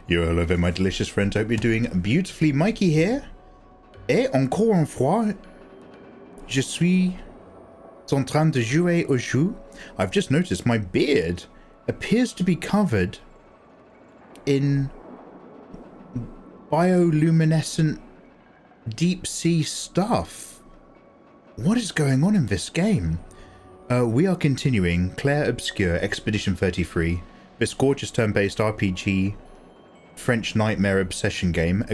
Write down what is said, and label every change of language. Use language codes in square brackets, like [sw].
[en] Yo, hello there, my delicious friends. Hope you're doing beautifully. Mikey here. [fr] Et encore une fois, je suis en train de jouer au jeu. [en] I've just noticed my beard appears to be covered in bioluminescent deep sea stuff. What is going on in this game? We are continuing Clair Obscur Expedition 33, this gorgeous turn-based RPG French nightmare obsession game.